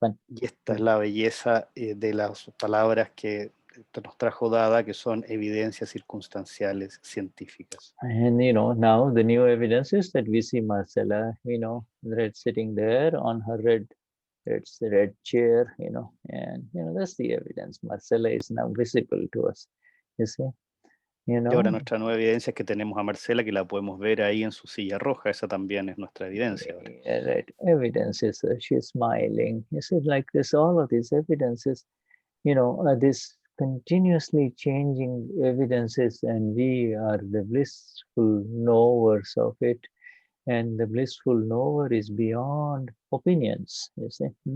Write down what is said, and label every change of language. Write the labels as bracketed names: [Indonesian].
[Spanish] Y esta es la belleza de las palabras que nos trajo Dada, que son evidencias circunstanciales científicas. [English] And you know, now the new evidences that we see Marcella, you know, sitting there on her red chair, you know, and you know, that's the evidence. Marcella is now visible to us, you see. You know? [Spanish] Y ahora nuestra nueva evidencia es que tenemos a Marcela, que la podemos ver ahí en su silla roja. Esa también es nuestra evidencia. [English] Right. Evidence is she's smiling. You see, like this, all of these evidences, you know, this continuously changing evidences, and we are the blissful knowers of it. And the blissful knower is beyond opinions, you see.